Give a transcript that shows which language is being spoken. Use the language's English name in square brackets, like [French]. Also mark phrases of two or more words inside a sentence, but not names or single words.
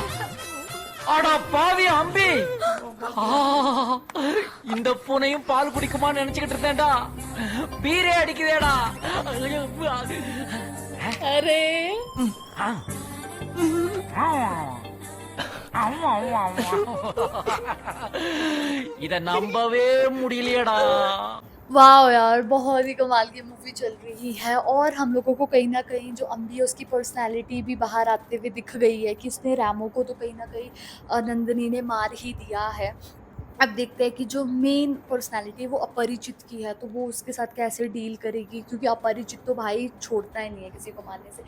[Tamil] அடா பாவி அம்பி, இந்த பூனையும் பால் குடிக்குமான்னு நினைச்சுக்கிட்டு இருந்தேன்டா. பீரே அடிக்குதேடா. [Hindi] अरे [Tamil] இத நம்பவே முடியலையேடா. [Hindi] वाह यार, बहुत ही कमाल की मूवी चल रही है और हम लोगों को कहीं ना कहीं जो अम्बी है उसकी पर्सनालिटी भी बाहर आते हुए दिख गई है कि उसने रैमो को तो कहीं ना कहीं नंदिनी ने मार ही दिया है। अब देखते हैं कि जो [English] main personality [Hindi] है वो अपरिचित की है, तो वो उसके साथ कैसे डील करेगी, क्योंकि अपरिचित तो भाई छोड़ता ही नहीं है किसी को मारने से।